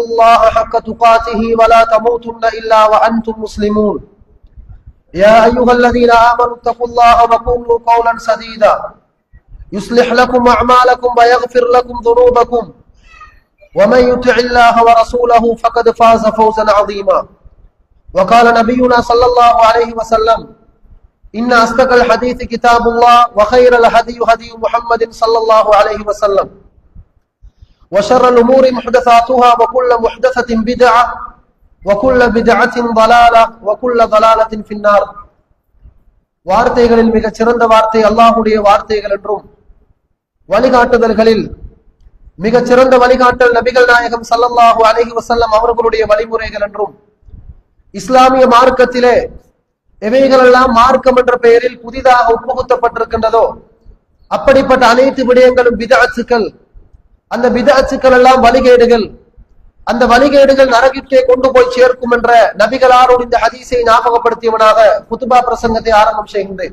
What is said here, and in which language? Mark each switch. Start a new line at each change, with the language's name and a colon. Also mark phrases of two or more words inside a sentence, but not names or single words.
Arabic: الله حق تقاته ولا تموتن إلا وأنتم مسلمون يا أيها الذين آمنوا اتقوا الله وقولوا قولا سديدا يصلح لكم أعمالكم ويغفر لكم ذنوبكم ومن يطع الله ورسوله فقد فاز فوزا عظيما وقال نبينا صلى الله عليه وسلم إن أصدق الحديث كتاب الله وخير الهدي هدي محمد صلى الله عليه وسلم وشر الأمور محدثاتها وكل محدثة بدعة وكل بدعة ضلالة وكل ضلالة في النار
Tamil: வார்த்தைகளில் மிகச் சிறந்த வார்த்தை அல்லாஹ்வுடைய வார்த்தைகள் என்றும் வழிகாட்டுதல்களில் மிகச் சிறந்த வழிகாட்டல் நபிகள் நாயகம்
Arabic: صلى الله عليه وسلم
Tamil: அவர்களுடைய வழிமுறைகள் என்றும் இஸ்லாமிய மார்க்கத்திலே எவைகளெல்லாம் மார்க்கம் என்ற பெயரில் புதிதாக உட்புகுத்தப்பட்டிருக்கின்றதோ அப்படிப்பட்ட அனைத்து விடயங்களும் பிதஅத்துக்கள், அந்த பிதஅத்துக்கள் எல்லாம் வழிகேடுகள், அந்த வழிகேடுகள் நரகிற்கே கொண்டு போய் சேர்க்கும் என்ற நபிகளாரோடு இந்த ஹதீஸை ஞாபகப்படுத்தியவனாக குத்துபா பிரசங்கத்தை ஆரம்பம் செய்கின்றேன்.